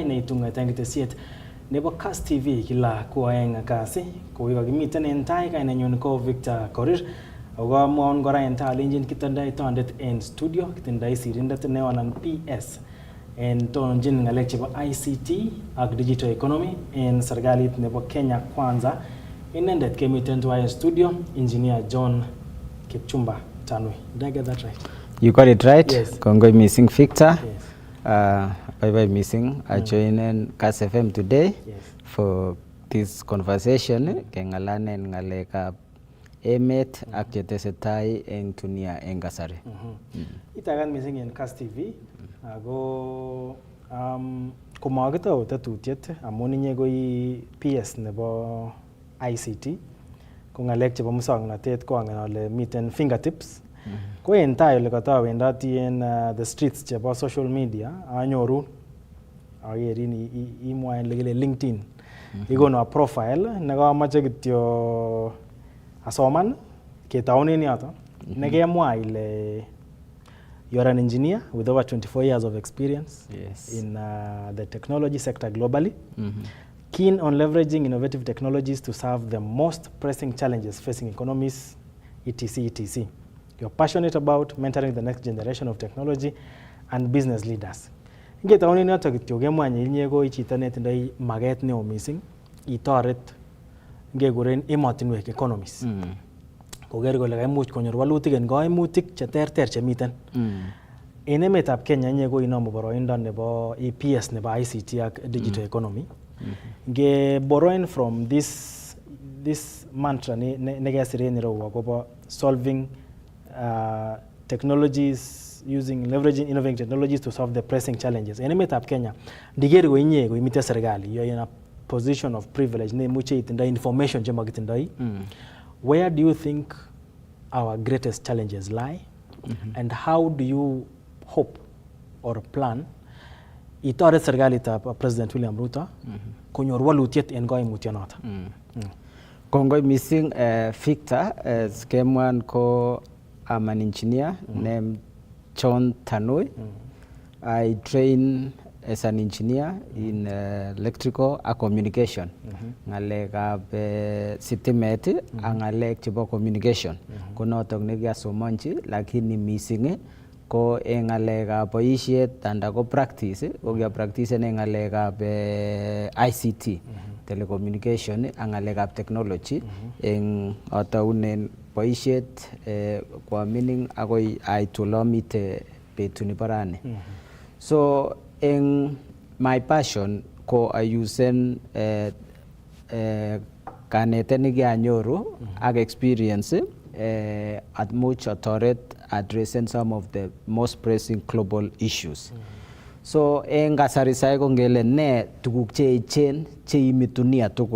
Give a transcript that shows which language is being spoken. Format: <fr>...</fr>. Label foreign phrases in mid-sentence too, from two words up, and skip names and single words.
<kln>neitung'et en ketesiet nebo Kass TV kila ko oeng kasi ko kakimiten en tai kainenyun ko Victor Korir ako amwaun kora en tai alenjin kitindoi tondet en studio, kitindoi sirindet neo anan PS en tononjin ng'alek chebo ICT ak</kln> <en>digital economy</en> <kln>en serikalit nebo Kenya Kwanza. Inendet kemiten tuwai en studio, Engineer John Kipchumba Tanui.</kln> <en>Did I get that right? You got it right. Yes.</en> <kln>Kongo missing Victor.</kln> <en>Yes. Bye missing. I joined Kass FM today for this conversation.</en> <kln>Kengalanen ngalekab emet ak chetesetai eng dunia eng kasari. Itagan missing en Kass TV. Ako kumakitau tetutiet amun inye koi PS nebo ICT. Ko ngalek chebo muswoknotet ko angen ale miten fingertips. Ko en tai ole katawendati en</kln> <en>the streets</en> <kln>chebo</kln> <en>social media</en> <kln>anyoru agerin imwaen lekile LinkedIn. Ikono profile nekamache kityo asoman ketaunen yoto. Nekemwa ile</kln> <en>you're an engineer with over 24 years of experience in the technology sector globally. Keen on leveraging innovative technologies to solve the most pressing challenges facing economies, etc. You're passionate about mentoring the next generation of technology and business leaders.</en> <kln>Ngetaune noto kityo kemwanye inye ko chito netindoi maget neo missing itoret ngekuren emotinwek economies. Koker kole kaimuch konyor walutik en kaimutik cheterter chemiten. En emetab Kenya inye ko inomu boroindo nebo EPS nebo ICT ak</kln> <en>digital economy. Borrowing from this mantra</en> <kln>nekesiren ireu akobo</kln> <en>solving technologies using leveraging innovative technologies to solve the pressing challenges.</en> <kln>En emetab Kenya ndiker ko inye ko imite serikali,</kln> <en>you're in a position of privilege</en> <kln>nemuche itindoi</kln> <en>information chemakitindoi. Where do you think our greatest challenges lie, and how do you hope or plan</en> <kln>itoret serikalitab President William Ruto konyor walutiet en koimutyonoton? Kongoi missing Victor, kemwan ko</kln> <en>I'm an engineer named John Tanui. I train as an engineer in electrical and communication.</en> <kln>Ngalekab sitimet ak ngalek chebo communication. Ko notok nekiasomonchi lakini missing ko eng ngalekab boisiet anda ko practice ko practice eng ngalekab ICT, telecommunication ak ngalekab technology eng ataunen boisiet kwa mining akoi aitu lomite betuni parani.</kln> <en>So in my passion</en> <kln>ko ayusen kanetet nekianyoru ak</kln> <en>experience</en> <kln>at much atoret</kln> <en>addressing some of the most pressing global issues.</en> <kln>So en kasari sai ko ngele ne tuguk cheechen cheimi dunia tugul.</kln>